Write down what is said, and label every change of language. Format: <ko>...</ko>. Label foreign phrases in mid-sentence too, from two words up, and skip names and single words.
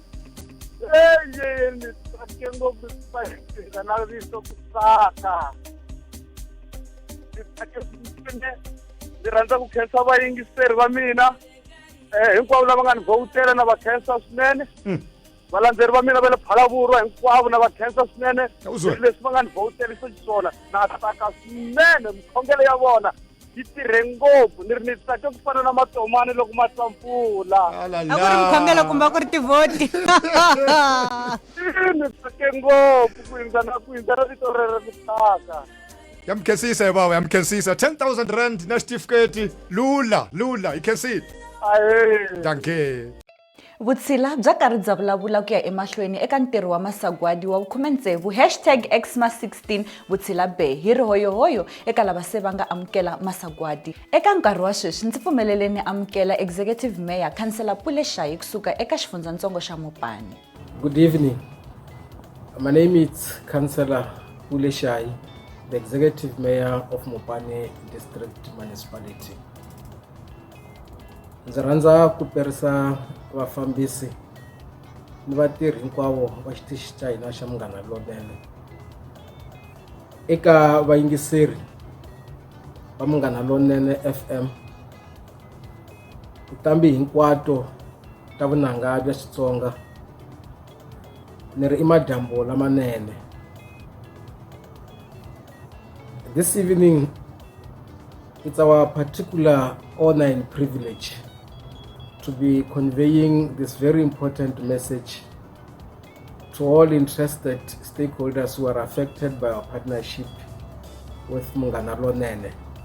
<ts>ni tsake ngopfu spice na riso ku tsaka ni rhandza ku khensa vayingiseri va mina hinkwavo lava nga ni vhotela na va khensa swinene valandzeri va mina va le Phalavurwa hinkwavo na va khensa swinene leswi va nga ni vhoterisa xiswona na tsaka swinene mikhongelo ya vona yi tirhe ngopfu ni ri ni tsake ku fana na matomani loko ma tsa mpfula a ku ri mikhongelo kumbe a ku ri tivhoti ni tsake ngopfu ku yindza na vito rero ku tsaka ya mkhensisa hi baba ya mkhensisa 10,000 rand na certificate lula</ts> <en>you can see it</en> <ts>danke vutshila bya karhi bya vulavula ku ya emahlweni eka ntirho wa masagwadi wa 16 #XMA16 vutshila Bay hi rihoyohoyo eka lava se va nga amukela masagwadi eka nkarhi wa sweswi ndzi pfumelele ni amukela</ts> <en>executive mayor</en> <ts>Councillor Pule Shayi kusuka eka xifundzantsongo xa Mopani.</ts> <en>Good evening, my name is Councillor Pule Shayi, the executive mayor of Mopani District Municipality.</en> <ts>Ndzi rhandza ku perisa vafambisi ni vatirhi hinkwavo va xitichi xa hina xa Munghana Lonene eka vayingiseri va Munghana Lonene FM kutambi hinkwato ta vunanga bya Xitsonga ni ri imadyambu lamanene.</ts> <en>This evening it's our particular honor and privilege to be conveying this very important message to all interested stakeholders who are affected by our partnership with Munghana Lonene.</en>